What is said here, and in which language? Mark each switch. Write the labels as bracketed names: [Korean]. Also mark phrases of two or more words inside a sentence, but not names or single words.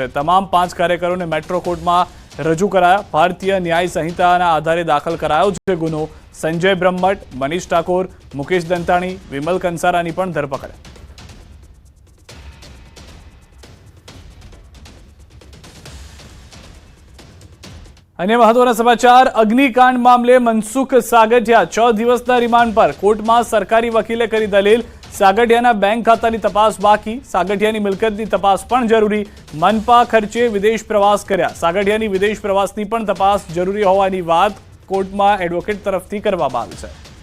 [Gujarati] તમામ 5 કાર્યકરોને મેટ્રો કોર્ટમાં રજૂ કરાયા। ભારતીય ન્યાય સંહિતાના આધારે દાખલ કરાયો છે ગુનો। સંજય બ્રહ્મભટ્ટ, મનીષ ઠાકોર, મુકેશ દંતાણી, વિમલ કંસારાની પણ ધરપકડ। અન્ય મહત્વના સમાચાર અગ્નિકાંડ મામલે મનસુખ સાગઠિયા 6 દિવસના રિમાન્ડ પર કોર્ટમાં સરકારી વકીલે કરી દલીલ સાગઠિયાના બેંક ખાતાની તપાસ બાકી સાગઠિયાની મિલકતની તપાસ પણ જરૂરી મનપા ખર્ચે વિદેશ પ્રવાસ કર્યા સાગઠિયાની વિદેશ પ્રવાસની પણ તપાસ જરૂરી હોવાની વાત કોર્ટમાં એડવોકેટ તરફથી કરવામાં આવી છે